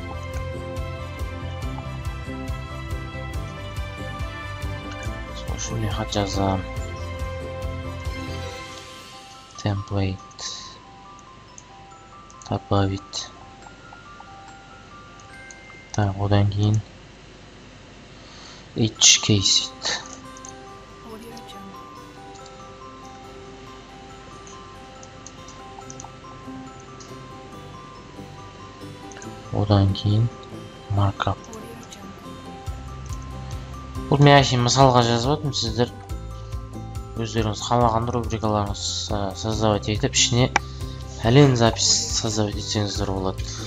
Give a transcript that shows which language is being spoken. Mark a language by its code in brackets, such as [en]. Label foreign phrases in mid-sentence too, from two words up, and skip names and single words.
[kk] Сол меха жазам. Template. [ru] Добавить. Так, [kk] одан кейін [en] each case it. [kk] Одан кейін markup. Бұл мен әшейін мысалға жазып отырмын, сіздер өздеріңіз қалаған рубрикаларыңыз создавать етіп, ішіне пәлен запись создавать етсеңіздер болады.